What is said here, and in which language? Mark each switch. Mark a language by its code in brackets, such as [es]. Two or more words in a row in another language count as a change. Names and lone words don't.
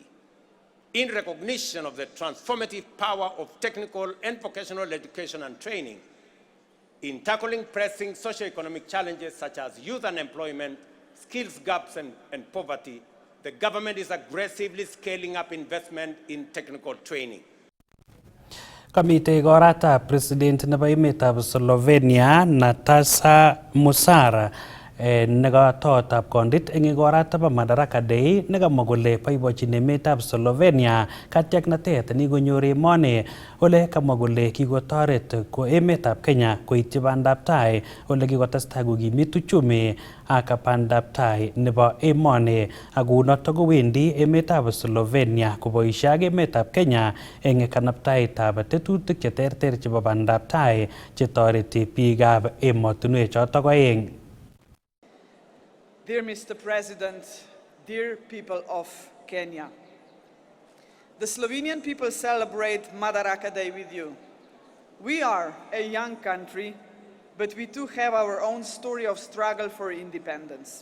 [en] In recognition of the transformative power of technical and vocational education and training, in tackling pressing socioeconomic challenges such as youth unemployment, skills gaps, and poverty, the government is aggressively scaling up investment in technical training. [kln] Kamite igorata President nebo emetab Slovenia Nataša Musar nekatotab kondit eng igorata bo Madaraka Day nekamwa kole boibochin emetab Slovenia katiaknatet nikonyor emoni ole kamwa kole kikotoret ko emetab Kenya koityi bandab tai ole kikotestai kokimit uchumi ak bandab tai nebo emoni ak kounotok kowendi emetab Slovenia koboisie ak emetab Kenya eng kanabtaitab tetutik cheterter chebo bandab tai chetoreti biikab emotinwek chotok oeng. [en] Dear Mr. President, dear people of Kenya, the Slovenian people celebrate Madaraka Day with you. We are a young country, but we too have our own story of struggle for independence.